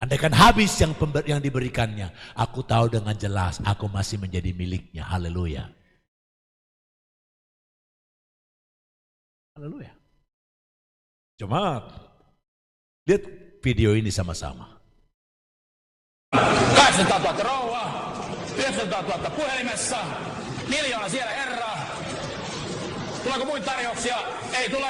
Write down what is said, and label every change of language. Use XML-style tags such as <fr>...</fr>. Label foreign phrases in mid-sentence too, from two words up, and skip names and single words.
<id>Andaikan habis yang diberikannya, aku tahu dengan jelas aku masih menjadi miliknya. Haleluya. Haleluya. Jemaat, lihat video ini sama-sama.</id> <fi>800 000 rouvaa, 900 000 puhelimessa, 1 000 000 siellä herraa. Tuleeko muita tarjouksia? Ei tule.</fi>